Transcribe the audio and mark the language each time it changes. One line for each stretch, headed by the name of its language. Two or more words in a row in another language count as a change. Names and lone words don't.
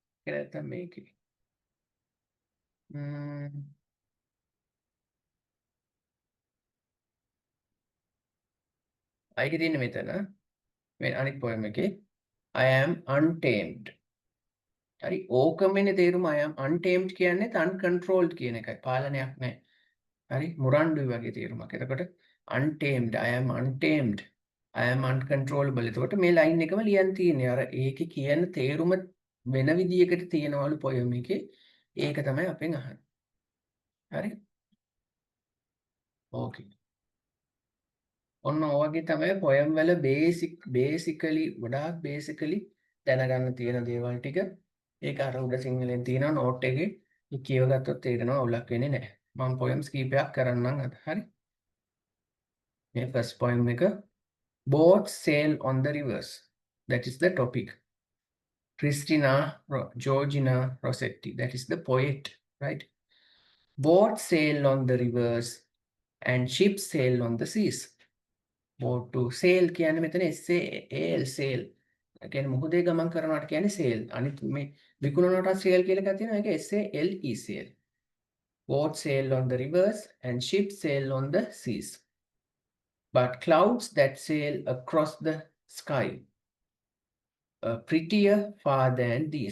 Sinhala: නැත්තම් මේකේ. අයික තියෙන්නේ මෙතන. මේ අනිත් poem එකේ
English: I am untamed.
Sinhala: හරි ඕකමනේ තේරුම
English: I am untamed
Sinhala: කියන්නේ uncontrolled කියන එකයි. පාලනයක් නැහැ. හරි මුරණ්ඩුයි වගේ තේරුමක්. එතකොට
English: untamed I am untamed I am uncontrollable.
Sinhala: එතකොට මේ ලයින් එකම ලියන්න තියෙන්නේ. අර ඒකේ කියන තේරුම වෙන විදියකට තියෙනවලු poem එකේ. ඒක තමයි අපෙන් අහන්නේ. හරි? ඕකේ. ඔන්න ඔයගේ තමයි poem වල basically ගොඩාක් basically දැනගන්න තියෙන දේවල් ටික. ඒක අර උඩ සිංහලෙන් තියෙනවා note එකේ. ඒක කියව ගත්තොත් තේරෙනවා අවුලක් වෙන්නේ නැහැ. මම poems කීපයක් කරන්නම් අද. හරි?
English: මේ first poem එක Boats sail on the rivers. That is the topic. Georgina Rossetti. That is the poet, right? Boats sail on the rivers and ships sail on the seas. Boat to sail
Sinhala: කියන්නේ මෙතන
English: SAL sail.
Sinhala: කියන්නේ මුහුදේ ගමන් කරනවට කියන්නේ sail. අනිත් මේ විකුණනවට sail කියලා එකක් තියෙනවා.
English: ඒක SALE sail. Boats sail on the rivers and ships sail on the seas. But clouds that sail across the sky prettier far than these.